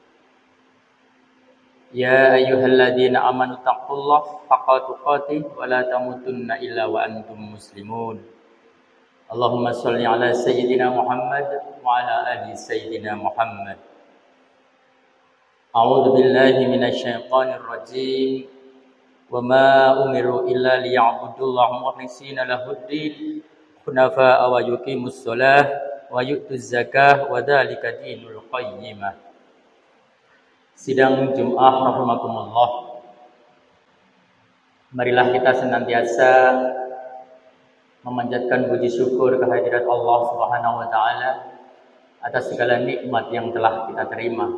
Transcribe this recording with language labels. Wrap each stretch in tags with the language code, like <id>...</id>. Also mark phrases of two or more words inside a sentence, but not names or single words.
<ar>يا أيها الذين آمنوا اتقوا الله حق تقاته ولا تموتن إلا وأنتم مسلمون. اللهم صل على سيدنا محمد وعلى آل سيدنا محمد. أعوذ بالله من الشيطان الرجيم. وما أمروا إلا ليعبدوا الله مخلصين له الدين حنفاء ويقيموا الصلاة ويؤتوا الزكاة وذلك دين القيمة.</ar> <id>Sidang Jum'ah rahimakumullah. Marilah kita senantiasa memanjatkan puji syukur kehadirat Allah</id> <ar>سبحانه وتعالى</ar> <id>atas segala nikmat yang telah kita terima.</id>